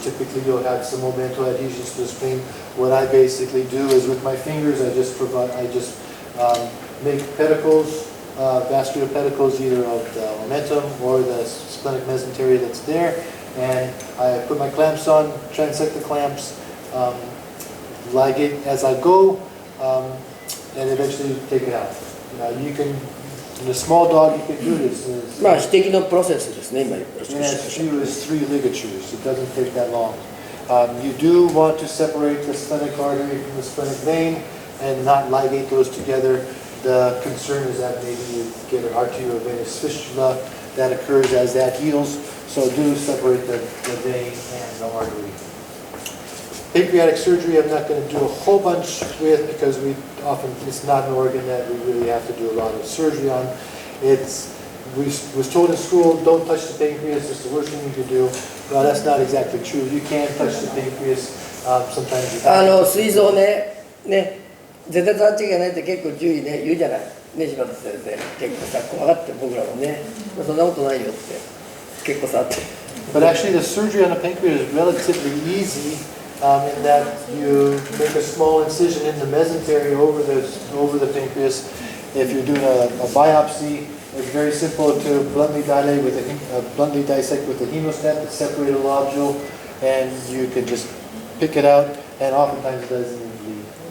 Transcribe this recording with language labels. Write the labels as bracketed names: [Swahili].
[English] Typically, you'll have some momental adhesions to the spleen. What I basically do is with my fingers, I just make pedicles, vascular pedicles, either of the momentum or the splenic mesentery that's there. And I put my clamps on, transect the clamps, ligate as I go, and eventually take it out. You can, in a small dog, you can do this. [Japanese] まあ、非的のプロセスですね、今言った。 [English] And as few as 3 ligatures. It doesn't take that long. You do want to separate the splenic artery from the splenic vein and not ligate those together. The concern is that maybe you get an arteriovenous fistula that occurs as that heals. So do separate the vein and the artery. Pancreatic surgery I'm not going to do a whole bunch with because it's not an organ that we really have to do a lot of surgery on. We was told in school, don't touch the pancreas, it's the worst thing you can do. Well, that's not exactly true. You can touch the pancreas. Sometimes you can. [Japanese] 膵臓ね、絶対触っちゃいけないって結構注意ね、言うじゃない。ね、柴田先生。結構さ、怖がって僕らもね、そんなことないよって。結構触って。 [English] But actually the surgery on the pancreas is relatively easy in that you make a small incision in the mesentery over the pancreas. If you're doing a biopsy, it's very simple to bluntly dissect with a hemostat to separate a lobule, and you can just pick it out, and oftentimes it doesn't even bleed.